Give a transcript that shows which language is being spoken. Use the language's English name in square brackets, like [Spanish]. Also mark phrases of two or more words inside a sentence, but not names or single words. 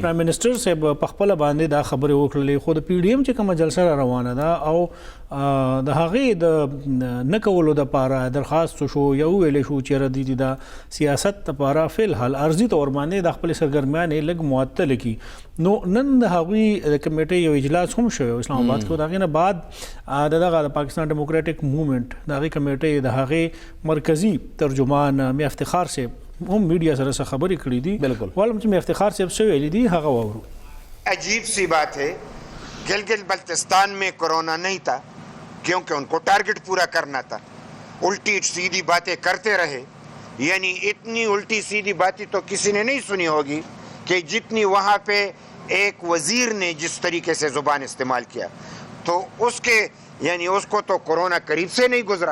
[Pashto] پرایم منسټر صاحب په خپله باندې دا خبرې وکړلې، خو د پی ډي ایم چې کومه جلسه را روانه ده او د هغې د نه کولو دپاره درخواست شو، یو ویلی شو چې ردي د سیاست دپاره فی الحال عرضي طور باندې د خپلې سرګرمیانې لږ معطله کړي. نو نن د هغوی د کمیټې یو اجلاس هم شوی اسلام آباد کې، د هغې نه بعد د پاکستان ډیموکریټک موومنټ د هغې کمیټې د هغې مرکزي ترجمان میا افتخار صاحب هم میډیا سره څه خبرې کړې دي. بالکل والم چې میا افتخار صاحب څه ویلي دي هغه واورو. [Urdu] عجیب سی بات ہے، گلگت بلتستان میں کورونا نہیں تھا کیونکہ ان کو ٹارگٹ پورا کرنا تھا، الٹی سیدھی باتیں کرتے رہے. یعنی اتنی الٹی سیدھی باتیں تو کسی نے نہیں سنی ہوگی کہ جتنی وہاں پہ ایک وزیر نے جس طریقے سے زبان استعمال کیا، تو اس کے یعنی اس کو تو کورونا قریب سے نہیں گزرا.